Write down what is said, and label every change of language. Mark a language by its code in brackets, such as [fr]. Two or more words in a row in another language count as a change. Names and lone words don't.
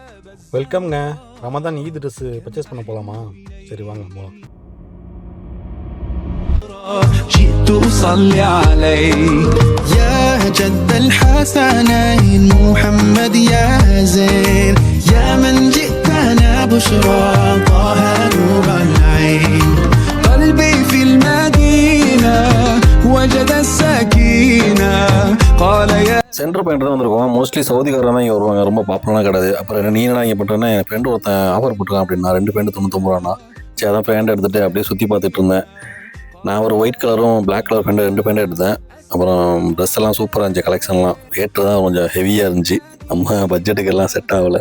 [ta] வெல்கம்ங்க. ரமதான் ஈத் [en] dress purchase [ta] பண்ண போகலாமா? சரி வாங்க போகலாம். [ar] جئت أصلي عليك يا جد الحسنين محمد يا زين يا من جئتنا بشرى طه نور العين قلبي في المدينة وجد السكينة قال يا [ta] சென்டர் பாயிண்ட் தான் வந்திருக்கோம். மோஸ்ட்லி சவுதிக்காரன் தான் இங்கே வருவாங்க, ரொம்ப பாப்புலரான கிடையாது. அப்புறம் நீ என்ன இங்கே பண்ணுறேன்னா, என் ஃப்ரெண்டு ஒருத்தன் ஆஃபர் போட்டுருக்கான் அப்படின்னா 2 பேண்ட் 99 ரூபாண்ணா. சரி அதான் பேண்ட் எடுத்துகிட்டு அப்படியே சுற்றி பார்த்துட்டு இருந்தேன். நான் ஒரு [en] white colourum black colour pant 2 pant [ta] எடுத்தேன். அப்புறம் ட்ரெஸ் எல்லாம் சூப்பராக இருந்துச்சு, கலெக்ஷன்லாம் ரேட்டு தான் கொஞ்சம் ஹெவியாக இருந்துச்சு, நம்ம பட்ஜெட்டுக்கு எல்லாம் செட் ஆகலை.